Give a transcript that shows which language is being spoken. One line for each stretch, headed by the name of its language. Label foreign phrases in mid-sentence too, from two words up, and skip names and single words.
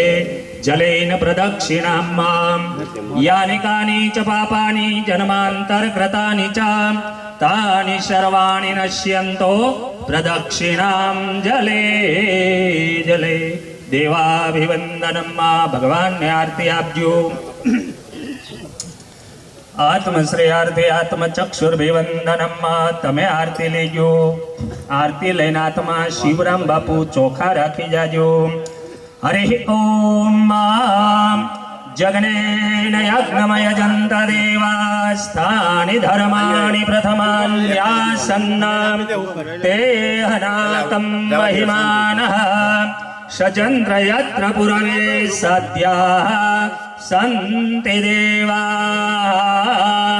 Sanskrit: जलेन प्रदक्षिणां मां यानि कानि च पापानि जन्मान्तरकृतानि च तानि सर्वाणि नश्यन्तो प्रदक्षिणां जले जले।
Gujarati: દેવાભિવંદનમ માં ભગવાન ને આરતી આપજો।
Sanskrit: आत्मश्रेयार्थे आत्मचक्षुर्भिवंदनम
Gujarati: માં તમે આરતી લેજો। આરતી લઈને આત્મા શિવરામ બાપુ ચોખા રાખી જાજો।
Sanskrit: हरि ओम मां जगनेन यज्ञमय जंत देवास्तानि धर्माणि प्रथमान्यासन्नां ते हनाकं महिमानः सचन्द्र यत्र पुरवे सद्याः सन्ति देवाः।